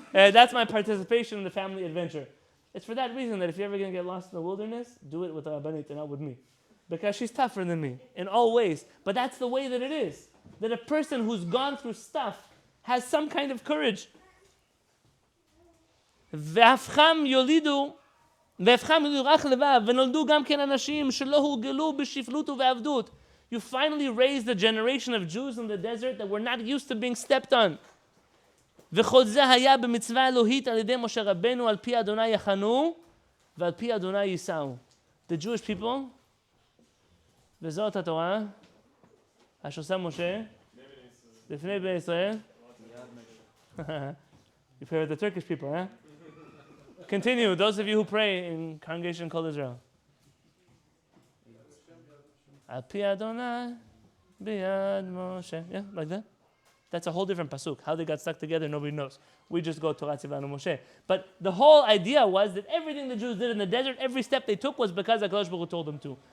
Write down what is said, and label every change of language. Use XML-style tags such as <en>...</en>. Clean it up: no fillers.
<en>That's my participation in the family adventure. It's for that reason that if you're ever going to get lost in the wilderness, do it with Rabbanit and not with me. Because she's tougher than me in all ways. But that's the way that it is. That a person who's gone through stuff has some kind of courage.</en> <he>והפכם יולידו רך לבב, ונולדו גם כן אנשים שלא הורגלו בשפלות ובעבדות.</he> <en>You finally raised a generation of Jews in the desert that were not used to being stepped on.</en> <he>וכל זה היה במצווה אלוהית על ידי משה רבנו, על פי אדוני יחנו, ועל פי אדוני ייסעו.</he> <en>The Jewish people,</en> <he>וזאת התורה, אשר משה, לפני בני ישראל.</he> <en>You pray with the Turkish people, huh? Continue, those of you who pray in Congregation Kol Israel.</en> <he>Al pi Adonai, biyad Moshe.</he> <en>Yeah, like that. That's a whole different pasuk. How they got stuck together, nobody knows. We just go Torah Tzivanu Moshe. But the whole idea was that everything the Jews did in the desert, every step they took was because HaKadosh Baruch Hu told them to.</en>